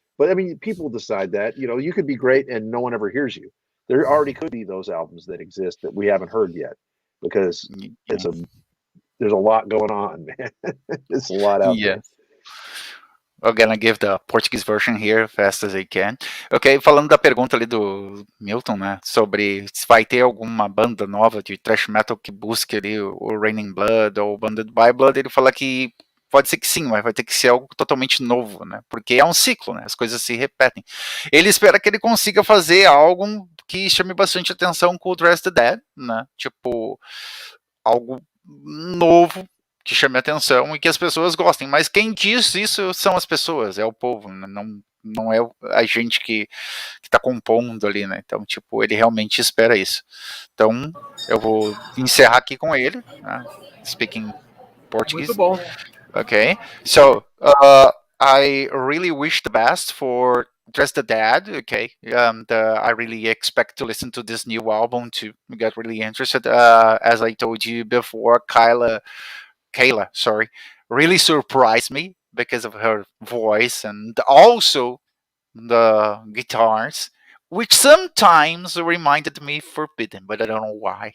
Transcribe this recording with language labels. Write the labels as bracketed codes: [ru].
[en] But I mean, people decide that, you know, you could be great and no one ever hears you. There already could be those albums that exist that we haven't heard yet because there's a lot going on, man. There's a lot out there. I'm gonna give the Portuguese version here fast as I can. [pt] Ok, falando da pergunta ali do Milton, né, sobre se vai ter alguma banda nova de thrash metal que busque ali o Raining Blood ou Bonded by Blood, ele fala que pode ser que sim, mas vai ter que ser algo totalmente novo, né, porque é um ciclo, né, as coisas se repetem. Ele espera que ele consiga fazer algo que chame bastante atenção com o Dress the Dead, né, tipo, algo novo, que chame atenção e que as pessoas gostem, mas quem diz isso são as pessoas, é o povo, não é a gente que está compondo ali, né? Então, tipo, ele realmente espera isso. Então, eu vou encerrar aqui com ele, [en] speaking Portuguese. [pt] Muito bom. [en] Okay, so I really wish the best for Dress the Dead. Okay, I really expect to listen to this new album to get really interested. As I told you before, Kayla, really surprised me because of her voice and also the guitars, which sometimes reminded me Forbidden, but I don't know why.